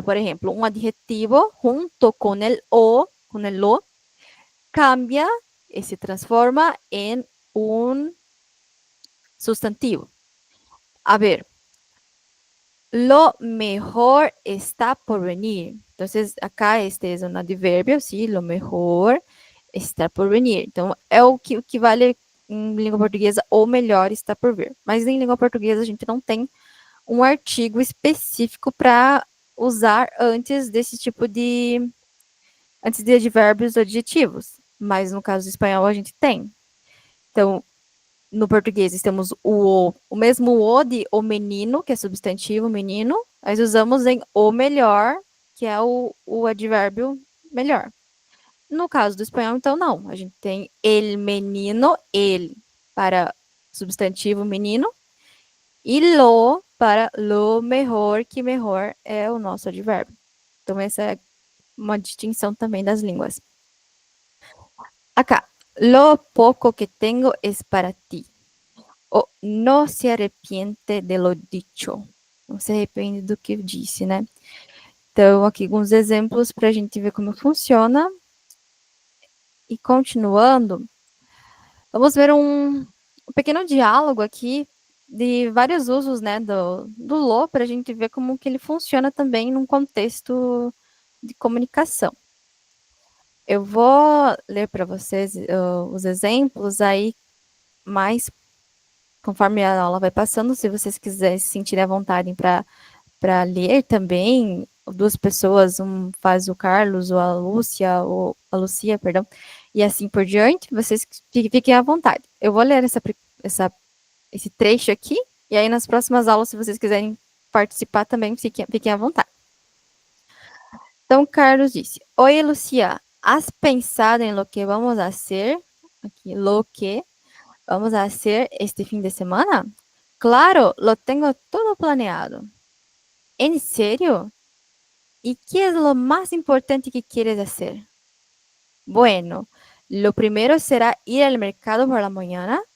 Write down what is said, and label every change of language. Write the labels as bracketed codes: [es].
[es] Por ejemplo, un adjetivo junto con el lo, cambia y se transforma en un sustantivo. A ver, lo mejor está por venir. Entonces, acá este es un adverbio, ¿sí? Lo mejor está por venir. [pt] Então, é o que vale em língua portuguesa, o melhor está por vir. Mas em língua portuguesa a gente não tem um artigo específico para usar antes de advérbios ou adjetivos. Mas no caso do espanhol a gente tem. Então, no português temos o mesmo o de o menino, que é substantivo menino, nós usamos em o melhor, que é o advérbio melhor. No caso do espanhol, então, não. A gente tem el menino, ele, para substantivo menino, e lo para lo melhor, que melhor é o nosso advérbio. Então, essa é uma distinção também das línguas. [es] Acá, lo poco que tengo es para ti. O no se arrepiente de lo dicho. [pt] Não se arrepende do que disse, né? Então, aqui alguns exemplos para a gente ver como funciona. E continuando, vamos ver um pequeno diálogo aqui de vários usos, né, do lo, para a gente ver como que ele funciona também num contexto de comunicação. Eu vou ler para vocês os exemplos aí, mais conforme a aula vai passando, se vocês quiserem se sentirem à vontade para ler também, duas pessoas, um faz o Carlos ou a Lucia, perdão, e assim por diante, vocês fiquem à vontade. Eu vou ler esse trecho aqui, e aí nas próximas aulas, se vocês quiserem participar também, fiquem à vontade. Então, Carlos disse: Oi, [es] Lucia, ¿has pensado en lo que vamos a hacer? Aquí, lo que vamos a hacer este fin de semana. Claro, lo tengo todo planeado. ¿En serio? ¿Y qué es lo más importante que quieres hacer? Bueno, lo primero será ir al mercado por la mañana.